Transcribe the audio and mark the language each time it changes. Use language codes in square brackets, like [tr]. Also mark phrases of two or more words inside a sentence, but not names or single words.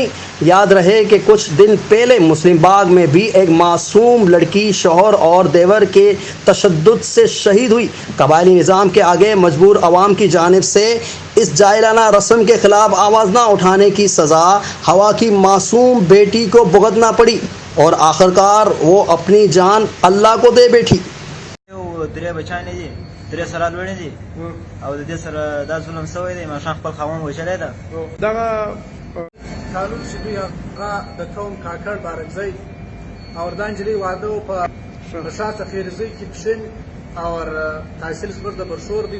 [ur] یاد رہے کہ کچھ دن پہلے مسلم باغ میں بھی ایک معصوم لڑکی شوہر اور دیور کے تشدد سے شہید ہوئی. قبائلی نظام کے آگے مجبور عوام کی جانب سے اس جاہلانہ رسم کے خلاف آواز نہ اٹھانے کی سزا حوا کی معصوم بیٹی کو بھگتنا پڑی اور آخرکار وہ اپنی جان اللہ کو دے بیٹھی. [ps] درې بچانې دي، درې سره لوڼې دي او د دې سره دا ظلم شوی دی. ماښام خپل خاوند وژلی ده. دغه قانون چې دوی هغه د قوم کاکړ بارکزی او دا نجلۍ واده و په شاته خیرزی کې پښین او تحصیل زموږ د برشور دی.